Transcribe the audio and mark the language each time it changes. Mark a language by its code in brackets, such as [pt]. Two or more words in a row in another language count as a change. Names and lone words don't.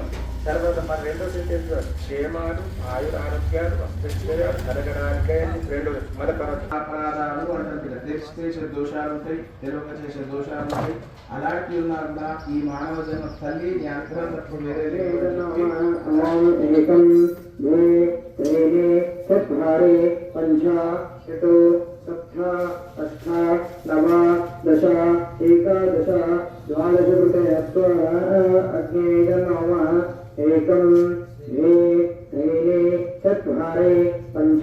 [te] తర్వాత మన రెండో సెంటెన్స్ క్షేమాలు ఆయుర ఆరోగ్యాలు అష్టైశ్వర్యాలు కలగడానికే రెండో మన అపరాధాలు అంటే చేసే దోషాలు ఉంటాయి, తెలుగు చేసే దోషాలు ఉంటాయి. అలాంటివి ఉన్నా ఈ మానవ జన్మ తల్లి ఈ అనుగ్రహం తప్ప వేరే [sa] सप्त अष्ट नव दश एकादश द्वादश कृते अग्नेयनव एकं द्वे त्रीणि चत्वारि पञ्च